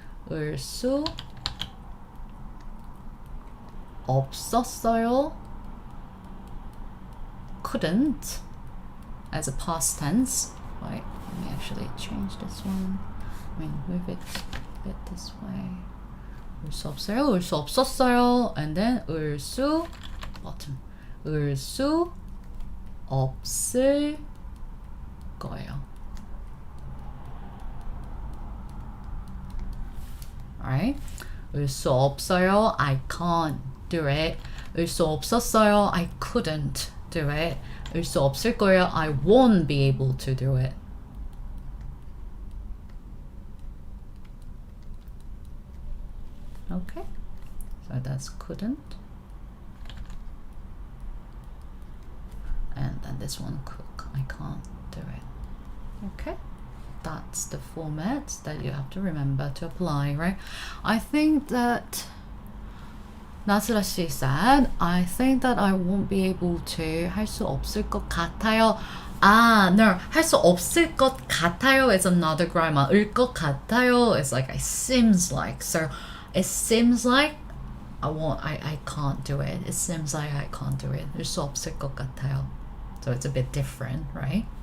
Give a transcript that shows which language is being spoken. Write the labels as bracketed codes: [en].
[ko] 을 수 없었어요, [en] couldn't, as a past tense. Right, let me actually change this one. I mean, move it a bit this way. [ko] 을 수 없어요, 을 수 없었어요, [en] and then [ko] 을 수 [en] bottom. [ko] 을 수 없을 거예요. [en] Alright, [ko] 을 수 없어요, [en] I can't do it. [ko] 을 수 없었어요, [en] I couldn't do it. [ko] 을 수 없을 거예요, [en] I won't be able to do it. Okay, so that's couldn't. And then this one, I can't do it. Okay, that's the format that you have to remember to apply, right? I think that 나스라씨 said, I think that I won't be able to. [ko] 할 수 없을 것 같아요. [en] No, [ko] 할 수 없을 것 같아요 [en] is another grammar. [ko] 을 것 같아요 [en] is like, it seems like. So it seems like I can't do it. It seems like I can't do it. [ko] 을 수 없을 것 같아요. [en] So it's a bit different, right?